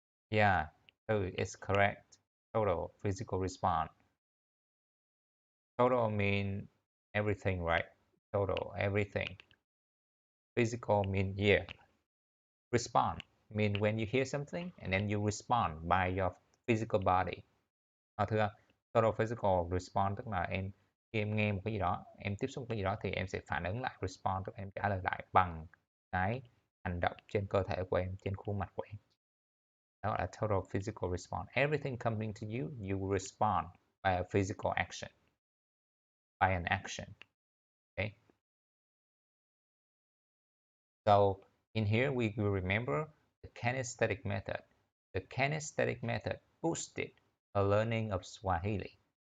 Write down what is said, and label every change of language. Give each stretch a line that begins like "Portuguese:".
English: Yeah, so it's correct. Total physical response. Total mean everything, right? Total, everything. Physical mean yeah. Respond mean when you hear something and then you respond by your physical body.
Vietnamese: Thưa, total physical response tức là khi em nghe một cái gì đó, em tiếp xúc một cái gì đó thì em sẽ phản ứng lại respond, tức là em trả lời lại bằng cái hành động trên cơ thể của em, trên khuôn mặt của em. Đó là total physical response.
English: Everything coming to you, you respond by a physical action, by an action. Okay. So in here we will remember the kinesthetic method. The kinesthetic method boosted her learning of Swahili.